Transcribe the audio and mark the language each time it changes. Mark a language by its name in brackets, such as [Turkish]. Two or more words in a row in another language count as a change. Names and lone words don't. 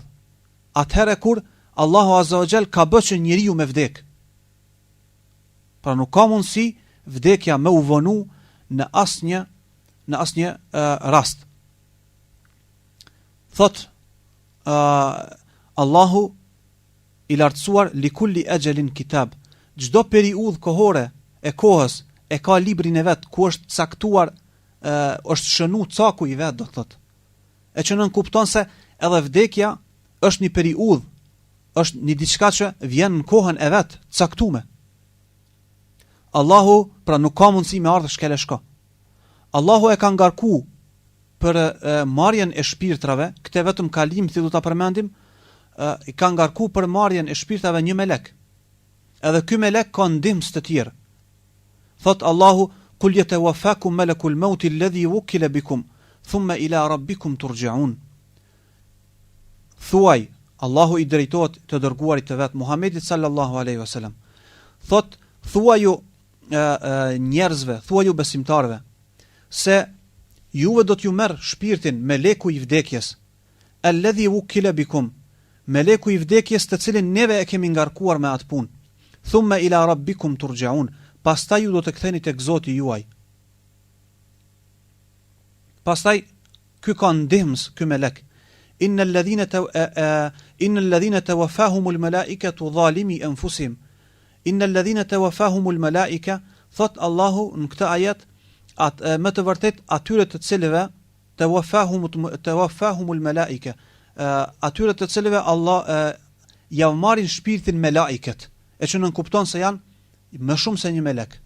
[Albanian] Atëherë kur Allahu [Arabic] عز وجل [Albanian] ka bërë që njeriu me vdek. Pra nuk ka mundësi vdekja me u vonu në asnjë rast. Thot Allahu i lartësuar, [Arabic] لكل أجل كتاب. [Albanian] Çdo periudhë kohore e kohës e ka librin e vet ku është caktuar, është shënu caku i vet, do thot. E që nën kupton se edhe vdekja është një periudhë, është një diçka që vjen në kohën e vet, caktuar. Allahu pra nuk ka mundësi me ardhë shkele shko. Allahu e ka ngarku për marrjen e shpirtrave, këte vetëm kalim si du ta përmendim, i ka ngarku për marrjen e shpirtrave një melek. Edhe ky melek ka ndihmës të tjerë. Thot Allahu, [Arabic] قل يتوفاكم ملك الموت الذي وكل بكم ثم إلى ربكم ترجعون. [Albanian] Thuaj, Allahu i drejtohet të dërguarit të vet Muhamedit [Arabic] صلى الله عليه وسلم. [Albanian] Thot, thuaju njerëzve, thuaju besimtarve, se juve do t'ju merr shpirtin meleku i vdekjes, [Arabic] الذي وكل بكم, [Albanian] meleku i vdekjes të cilin neve e kemi ngarkuar me atë punë. [Arabic] ثم إلى ربكم ترجعون, [Albanian] pastaj ju do të ktheni tek Zoti juaj. Pastaj ky ka ndihmës, ky melek. [Arabic] إن الذين توفاهم الملائكة ظالمي أنفسهم. إن الذين توفاهم الملائكة, [Albanian] thot Allahu në këtë ajet, më të vërtet atyre të cilëve [Arabic] توفاهم الملائكة, [Albanian] atyre të cilëve Allah ja marrin shpirtin me laiket, e që nën kupton se janë më shumë se një melek.